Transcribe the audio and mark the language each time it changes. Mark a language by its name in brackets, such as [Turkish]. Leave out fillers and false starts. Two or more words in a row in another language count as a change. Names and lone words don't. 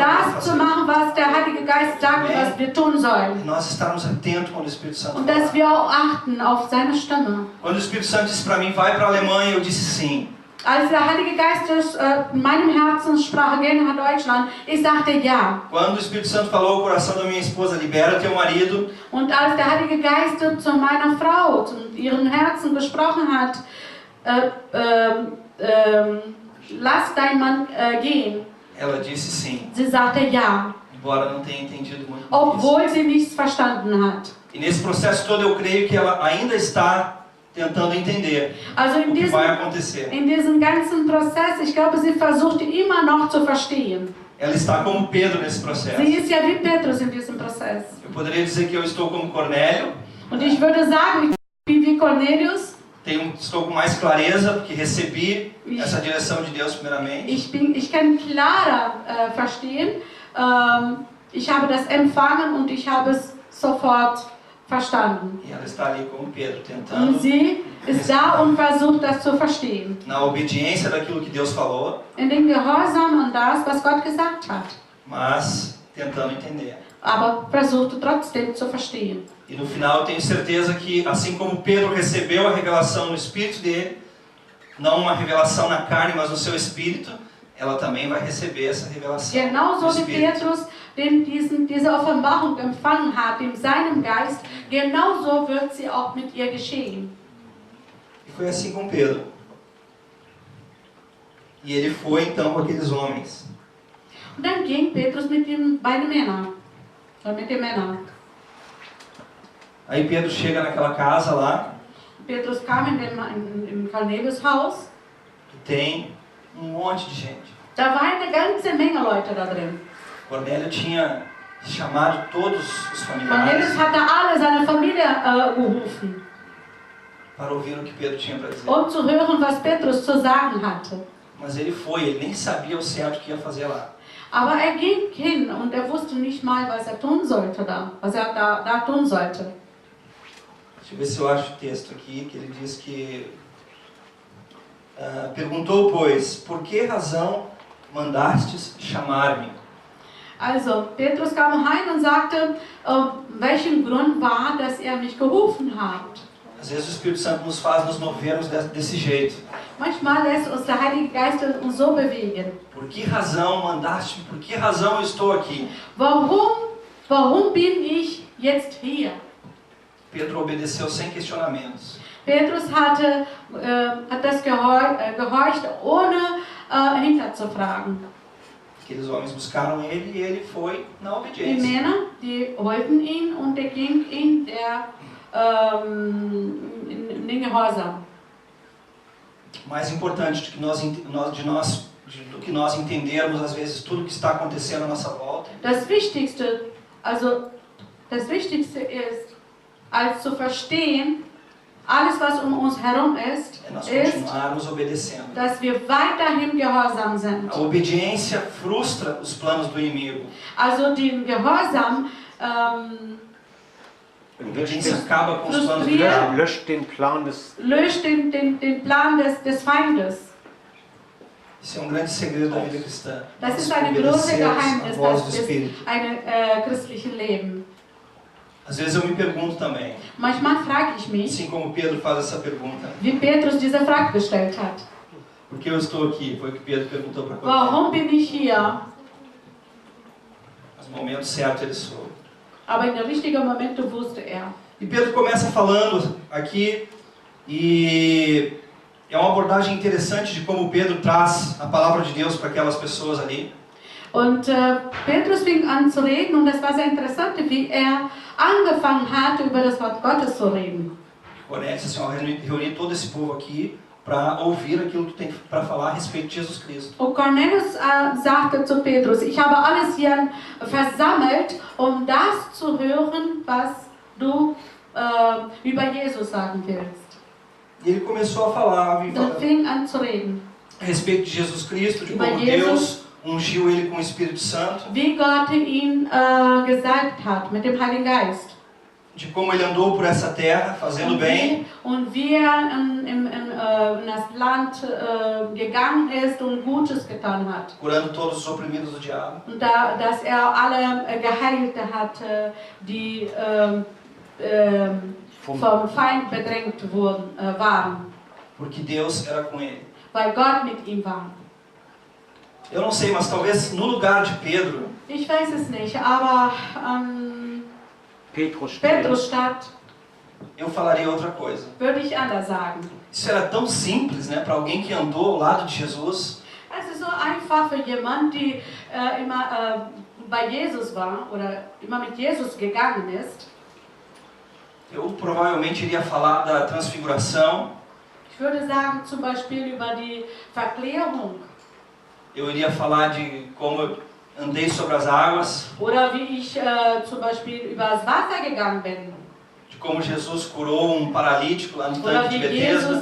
[German] Das [Portuguese] mandando [German] zu [Portuguese] fazer. [German] machen, was der Heilige Geist sagt, was wir tun [Portuguese] E [German] sollen. [Portuguese] nós estarmos atentos quando o Espírito Santo [German] Und dass [Portuguese] fala. [German] wir auch achten auf seine Stimme. [Portuguese] Quando o Espírito Santo disse para mim, vai para a Alemanha, eu disse sim. [German] Als der Heilige Geist in meinem Herzen sprach, geh nach Deutschland, ich sagte ja. [Portuguese] Quando o Espírito Santo falou ao coração da minha esposa, libera teu marido, [German] Und als der Heilige Geist zu meiner Frau, zu ihrem Herzen gesprochen hat, lass dein Mann gehen, [Portuguese] ela disse sim, [German] sie sagte ja, [Portuguese] embora não tenha entendido muito disso. [German] obwohl sie nichts verstanden hat. [Portuguese] E nesse processo todo eu creio que ela ainda está tentando entender [German] Also [Portuguese] o que vai acontecer. [German] in diesem ganzen Prozess, ich glaube, sie versucht immer noch zu verstehen. [Portuguese] Ela está como Pedro nesse processo. [German] Sie ist ja wie Petrus in diesem Prozess. [Portuguese] Eu poderia dizer que eu estou como Cornélio, [German] Und ich würde sagen, ich bin wie Cornelius. [Portuguese] estou com mais clareza, porque recebi essa direção de Deus primeiramente. [German] Ich kann klarer verstehen. Ich habe das empfangen und ich habe es sofort verstanden. [Portuguese] E ela está ali como Pedro, [German] Und [Portuguese] tentando, [German] sie ist da und versucht, das zu verstehen. [Portuguese] na obediência daquilo que Deus falou, [German] In den Gehorsam an das, was Gott gesagt hat. [Portuguese] mas tentando entender. [German] Aber versuchte trotzdem zu verstehen. [Portuguese] E no final eu tenho certeza que, assim como Pedro recebeu a revelação no espírito dele, não uma revelação na carne, mas no seu espírito, ela também vai receber essa revelação no [German] Genauso wie [Portuguese] espírito. [German] Petrus diese Offenbarung empfangen hat in seinem Geist, genauso wird sie auch mit ihr geschehen. [Portuguese] E foi assim com Pedro. E ele foi então com aqueles homens. [German] Und dann ging Petrus mit den beiden Männern. Mit den Männern. [Portuguese] Aí Pedro chega naquela casa lá, [German] Petrus kam im Cornelius Haus. [Portuguese] que tem um monte de gente. [German] Da war eine ganze Menge Leute da drin. [Portuguese] Cornélio tinha chamado todos os [German] Cornelius [Portuguese] familiares [German] hatte alle seine Familie gerufen, [Portuguese] para ouvir o que Pedro tinha para dizer. [German] um zu hören, was Petrus zu sagen hatte. [Portuguese] Mas ele foi, ele nem sabia o certo que ia fazer lá. [German] Aber er ging hin und er wusste nicht mal, was er tun sollte da, was er da tun sollte. [Portuguese] Deixa eu ver se eu acho o texto aqui, que ele diz que... perguntou, pois, por que razão mandastes chamar-me? [German] Also, Petrus kam heim und sagte, welchen Grund war, dass er mich gerufen hat. [Portuguese] Às vezes o Espírito Santo nos faz nos movermos desse jeito. [German] Manchmal lässt uns der Heilige Geist uns so bewegen. [Portuguese] Por que razão mandaste? Por que razão eu estou aqui? [German] Warum bin ich jetzt hier? [Portuguese] Pedro obedeceu sem questionamentos. [German] Petrus hat das gehorcht, ohne hinterzufragen. [Portuguese] Aqueles homens buscaram ele e ele foi na [German] Die [Portuguese] obediência. [German] Männer, die wollten ihn und er ging in den Gehorsam. [Portuguese] Mais importante do que nós entendermos às vezes tudo que está acontecendo à nossa volta, [German] Das Wichtigste ist, als zu verstehen, alles was um uns herum ist, [Portuguese] é nós [German] ist, [Portuguese] continuarmos obedecendo. [German] dass wir weiterhin gehorsam sind. [Portuguese] A obediência frustra os planos do inimigo. [German] Also den Gehorsam [Portuguese] A obediência acaba com os planos do diabo. [German] löscht den Plan des. löscht den Plan des Feindes. [Portuguese] Isso é um grande segredo da vida cristã. [German] Das [Portuguese] Nós [German] ist ein großes [Portuguese] obedecermos [German] Geheimnis [Portuguese] a voz do [German] des [Portuguese] Espírito. [German] christlichen Lebens. [Portuguese] Às vezes eu me pergunto também, [German] Manchmal frage ich mich, [Portuguese] assim como Pedro faz essa pergunta, [German] wie Petrus diese Frage gestellt hat. [Portuguese] por que eu estou aqui? Foi o que Pedro perguntou para Pedro. [German] Warum bin ich hier? [Portuguese] Mas no momento certo ele soube. [German] Aber in der richtigen Momente wusste er. [Portuguese] E Pedro começa falando aqui, e é uma abordagem interessante de como Pedro traz a palavra de Deus para aquelas pessoas ali. [German] Und Petrus fing an zu reden und das war sehr interessant, wie er angefangen hat, über das Wort Gottes zu reden. [Portuguese] Cornélio disse assim, ó, reuni todo esse povo aqui para ouvir aquilo que tu tem para falar a respeito de Jesus Cristo. [German] Und Cornelius sagte zu Petrus, ich habe alles hier versammelt, um das zu hören, was du über Jesus sagen willst. [Portuguese] E ele começou a falar [German] Dann fing an zu reden, [Portuguese] a respeito de Jesus Cristo, de [German] Über [Portuguese] como [German] Jesus. [Portuguese] Deus ungiu ele com o Espírito Santo, [German] wie Gott ihn gesalbt hat mit dem Heiligen Geist. [Portuguese] de como ele andou por essa terra fazendo bem, [German] Und wie er in das Land gegangen ist und Gutes getan hat. [Portuguese] curando todos os oprimidos do diabo. [German] Und dass er alle geheilt hat, die vom Feind bedrängt waren. [Portuguese] Porque Deus era com ele. [German] Weil Gott mit ihm war. [Portuguese] Eu não sei, mas talvez no lugar de Pedro, [German] Ich weiß es nicht, aber Petrus statt [Portuguese] eu falaria outra coisa. [German] würde ich anders sagen. [Portuguese] Isso era tão simples, né, para alguém que andou ao lado de Jesus. [German] Es ist so einfach für jemanden, der immer bei Jesus war oder immer mit Jesus gegangen ist. [Portuguese] Eu provavelmente iria falar da transfiguração. [German] Ich würde sagen zum Beispiel über die Verklärung. [Portuguese] Eu iria falar de como eu andei sobre as águas, [German] Oder wie ich zum Beispiel über das Wasser gegangen bin. [Portuguese] de como Jesus curou paralítico lá no [German] Oder [Portuguese] tanque de [German] wie Jesus